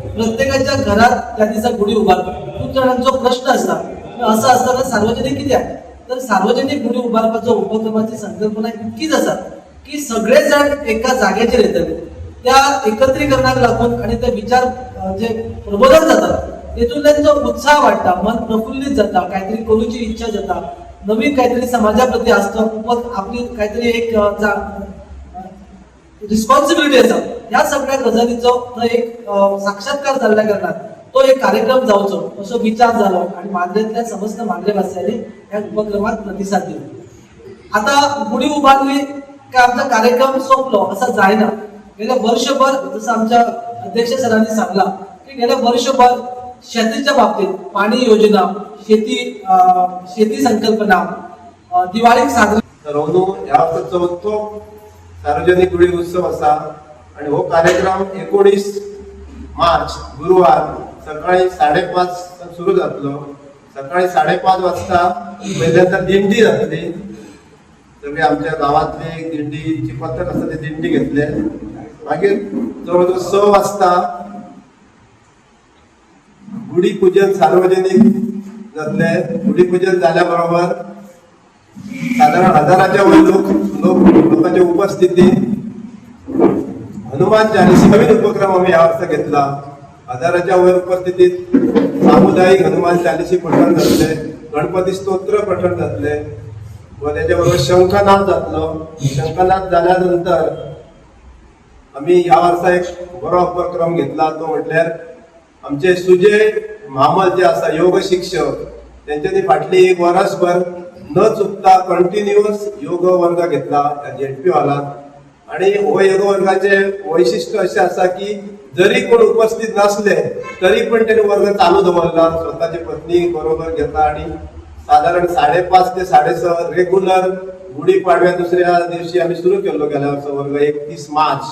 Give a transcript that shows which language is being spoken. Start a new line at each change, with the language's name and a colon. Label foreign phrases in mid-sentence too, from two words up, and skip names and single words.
Konkani: प्रत्येकाच्या घरात त्या दिसा गुढी उभारतो. खूप जणांचा प्रश्न असता असं असताना सार्वजनिक कित्याक तर सार्वजनिक गुढी उभारपाचो उपक्रमाची संकल्पना इतकीच आसा की सगळे जण एका जागेचेर येतले. त्या एकत्रीकरणाक लागून आणि ते विचार जे प्रबोधन जातात तेतून त्यांचा उत्साह वाढता, मन प्रफुल्लित जाता, काहीतरी करूची इच्छा जाता, नवीन काहीतरी समाजा प्रती असतं, आपली काहीतरी एक रिस्पॉन्सिबिलिटी आसा. ह्या सगळ्या गजालीचो एक साक्षात्कार जाल्ल्या कारणान तो एक कार्यक्रम जावचो असो विचार झालो आणि मांद्रेतल्या समस्त मांद्रेवासियांनी या उपक्रमात प्रतिसाद दिला. आता गुढी उभारली काय आमचा कार्यक्रम सोपलो असा जायना.
Marathi: गेल्या वर्षभर जसं आमच्या अध्यक्ष सरांनी सांगला की गेल्या वर्षभर शेतीच्या बाबतीत पाणी योजना, शेती संकल्पना, दिवाळीक साजरा
Konkani: ठरवून ह्या वर्साचो तो सार्वजनिक गुढी उत्सव आसा आणि हो कार्यक्रम 19 मार्च गुरुवार सकाळी 5:30 सुरू जातलो. सकाळी 5:30 वाजता पहिल्यांदा दिंडी जातली. सगळे आमच्या गावातली एक दिंडीची पथक आसा ते दिंडी घेतले. मागीर जवळजवळ 6 वाजता गुढी पूजन सार्वजनिक जातले. गुढी पूजन जाल्या बरोबर साधारण 1000च्या वर लोकांच्या उपस्थितीत हनुमान चालीसा नवीन उपक्रम आम्ही या वर्षा घेतला. 1000च्या वर उपस्थितीत सामुदायिक हनुमान चालीसी पठण जातले. गणपती स्तोत्र पठण जातले व त्याच्याबरोबर शंखनाद जातलो. शंखनाद झाल्यानंतर आम्ही या वर्षा एक बरो उपक्रम घेतला. तो म्हटल्यार आमचे सुजय महामल जे आसा योग शिक्षक त्यांच्यानी फाटली 1 वर्सभर न चुकता कंटिन्युअस योग वर्ग घेतला ZP हॉलात. आणि हो योग वर्गाचे वैशिष्ट्य असे आसा की जरी कोण उपस्थित नसले तरी पण त्यांनी वर्ग चालू दवरला. स्वतःची पत्नी बरोबर घेतला आणि साधारण 5:30 ते 6:30 रेग्युलर गुढीपाडव्या दुसऱ्या दिवशी आम्ही सुरू केलो गेल्या वर्षी वर्ग 31 मार्च.